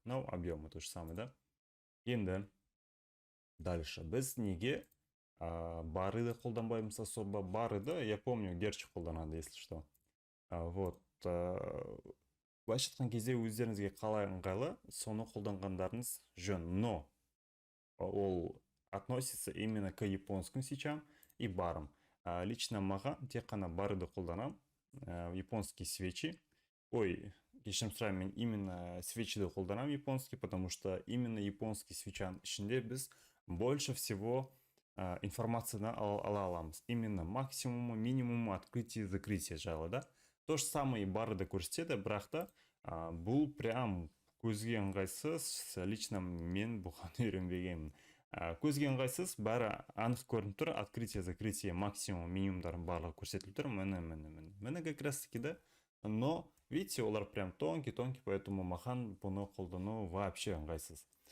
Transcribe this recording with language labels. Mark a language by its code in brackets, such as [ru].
[kk] Мынау объемы [ru] то же самое, да? [kk] Енді [ru] дальше [kk] біз неге барыды қолданбаймыз особо? Барыды, [ru] я помню, [kk] Герчи қолданады, [ru] если что. Вот, [kk] былайша айтқан кезде өздеріңізге қалай ыңғайлы, соны қолданғандарыңыз жөн. [ru] Но ол относится именно к японским свечам и барам. [kk] Лично маған тек қана барыды қолданам. [ru] Японские свечи. [kk] Ой, кешірім сұраймын, мен именно свечиді қолданам японский, [ru] потому что именно [kk] японский свечаның ішінде біз [ru] больше всего [kk] информацияны ала аламыз. [ru] Именно максимумы, минимумы, открытие и закрытие жайлы, да. То же самое [kk] барыды көрсетеді, бірақ та бұл прям көзге ыңғайсыз. Лично мен бұған үйренбегенмін. Көзге ыңғайсыз, бәрі анық көрініп тұр, открытие, закрытие, максимум, минимумдарын барлығы көрсетіліп тұр. Міне [ru] как раз таки, да. Но, видите, [kk] олар [ru] прям тонкий, поэтому [kk] маған бұны қолдану [ru] вообще [kk] ыңғайсыз.